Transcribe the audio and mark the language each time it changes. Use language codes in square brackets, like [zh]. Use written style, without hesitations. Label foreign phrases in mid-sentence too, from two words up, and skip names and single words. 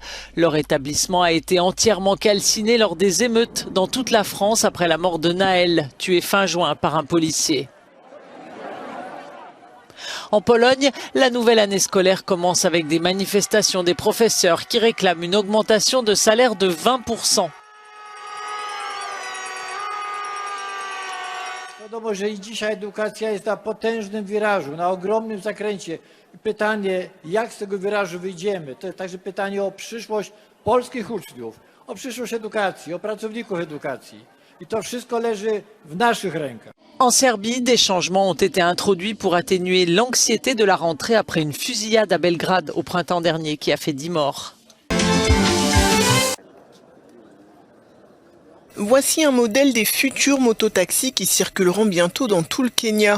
[fr] Leur établissement a été entièrement calciné lors des émeutes dans toute la France après la mort de Naël, tué fin juin par un policier. En Pologne, la nouvelle année scolaire commence avec des manifestations des professeurs qui réclament une augmentation de salaire de 20%. [pl] Wiadomo, że i dzisiaj edukacja jest na potężnym wirażu, na ogromnym zakręcie. Pytanie, jak z tego wirażu wyjdziemy? To jest także pytanie o przyszłość polskich uczniów, o przyszłość edukacji, o pracowników edukacji. I to wszystko leży w naszych rękach. [fr] En Serbie, des changements ont été introduits pour atténuer l'anxiété de la rentrée après une fusillade à Belgrade au printemps dernier qui a fait 10 morts. Voici un modèle des futurs mototaxis qui circuleront bientôt dans tout le Kenya.